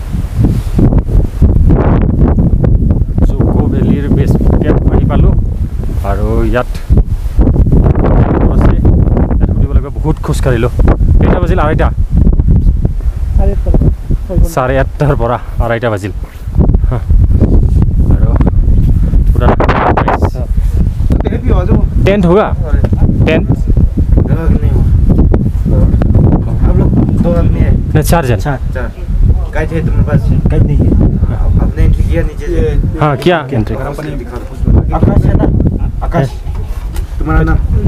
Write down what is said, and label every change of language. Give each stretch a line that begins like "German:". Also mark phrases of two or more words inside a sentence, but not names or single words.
Assamese: জোকো ভেলিৰ বেছ কেম্প আহি পালোঁ আৰু ইয়াত আছে ইয়াত সুধিব লাগিব বহুত খোজকাঢ়িলোঁ কেইটা বাজিল 2:30 8:30 পৰা 2:30 বাজিল আৰু পুৰা
Hindi: टेंट होगा टेंट आप लोग 2 आदमी है नहीं 4 जन गाइड है तुम्हारे पास गाइड नहीं है आपने एंट्री किया नीचे से हाँ क्या एंट्री आकाश है ना आकाश तुम्हारा नाम